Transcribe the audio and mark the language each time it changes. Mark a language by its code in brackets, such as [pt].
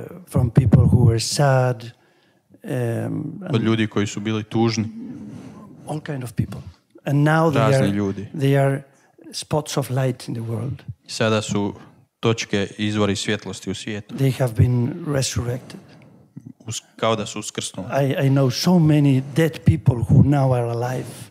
[en] From people who were sad. [hr] Od ljudi koji su bili tužni. [en] All kind of people. And now they are spots of light in the world. [hr] I sada su točke, izvori svjetlosti u svijetu. [en] They have been resurrected. [hr] Kao da su uskrsnuli. [en] I know so many dead people who now are alive.